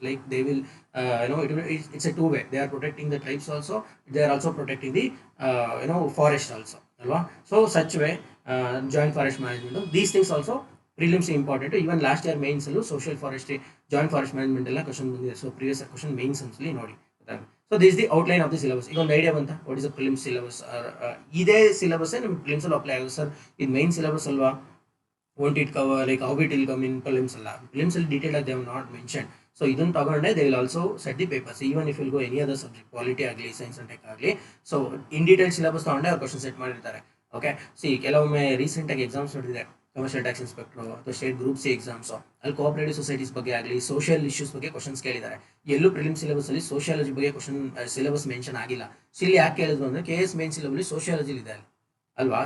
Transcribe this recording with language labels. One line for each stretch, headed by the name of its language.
English: Like they will it's a two way, they are protecting the tribes also, they are also protecting the forest also ಅಲ್ವಾ. So such way joint forest management, these things also prelims important.
Kannada: Even last year mains ಅಲ್ಲೂ social forestry, joint forest management ಎಲ್ಲ question ಬಂದಿದೆ.
English: So previous question mains ಅಲ್ಲಿ ನೋಡಿ. So this the outline of the syllabus.
Kannada: ಈಗ ಒಂದು idea ಬಂತ
English: What is the prelims syllabus.
Kannada: ಇದೇ syllabus ನಿಮ್ಗೆ ಪ್ರಿಲಿಮ್ಸ್ ಅಲ್ಲಿ ಅಪ್ಲೈ ಆಗುತ್ತೆ ಸರ್. ಇದು ಮೈನ್ ಸಿಲೆಬಸ್ ಅಲ್ವಾ,
English: won't it cover like how it will come in prelims alla. Prelims will detail they have not mentioned. So
Kannada: ಇದನ್ನು ತಗೊಂಡೆ
English: they will also set the papers even if you will go any other subject, quality ಆಗಲಿ science and tech ಆಗಲಿ.
Kannada: So in detail syllabus ತಗೊಂಡೆ ಅವ್ರು question set ಮಾಡಿರ್ತಾರೆ. Okay, C ಕೆಲವೊಮ್ಮೆ ರೀಸೆಂಟಾಗಿ exams ನೋಡಿದೆ, ಕಮರ್ಷಿಯಲ್ ಟ್ಯಾಕ್ಸ್ ಇನ್ಸ್ಪೆಕ್ಟರ್ ಅಥವಾ ಸ್ಟೇಟ್ ಗ್ರೂಪ್ ಸಿ ಎಕ್ಸಾಮ್ಸ್, ಅಲ್ಲಿ ಕೋಆಪರೇಟಿವ್ ಸೊಸೈಟೀಸ್ ಬಗ್ಗೆ ಆಗಲಿ ಸೋಷಿಯಲ್ ಇಶ್ಯೂಸ್ ಬಗ್ಗೆ ಕ್ವಶನ್ಸ್ ಕೇಳಿದ್ದಾರೆ. ಎಲ್ಲೂ ಪ್ರಿಲಿಮ್ ಸಿಲೆಬಸ್ ಅಲ್ಲಿ ಸೋಷಿಯಾಲಜಿ ಬಗ್ಗೆ ಕ್ವಶನ್ ಸಿಲೆಬಸ್ ಮೆನ್ಷನ್ ಆಗಿಲ್ಲ. ಸೊ ಇಲ್ಲಿ ಯಾಕೆ ಕೇಳಿದ್ರು ಅಂದ್ರೆ KS ಮೇನ್ ಸಿಲೆಬಸ್ ಸೋಷಿಯಾಲಜಿ ಇದೆ ಅಲ್ವಾ.